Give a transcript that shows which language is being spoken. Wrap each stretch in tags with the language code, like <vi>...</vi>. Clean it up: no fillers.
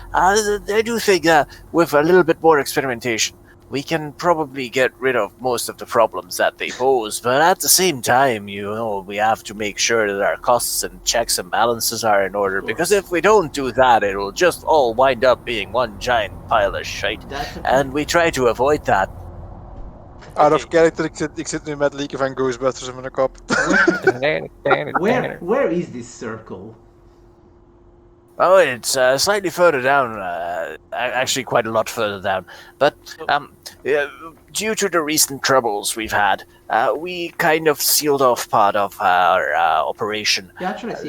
<en>I do think that with a little bit more experimentation, we can probably get rid of most of the problems that they pose, but at the same time, we have to make sure that our costs and checks and balances are in order, because if we don't do that, it'll just all wind up being one giant pile of shite, That's a- and we try to avoid that.</en> <nl>Out of character, ik zit nu met League van Ghostbusters in mijn kop.</nl> <en>Where is this circle? Oh, it's slightly further down, actually quite a lot further down. But due to the recent troubles we've had, we kind of sealed off part of our operation. Yeah, actually, I see.</en>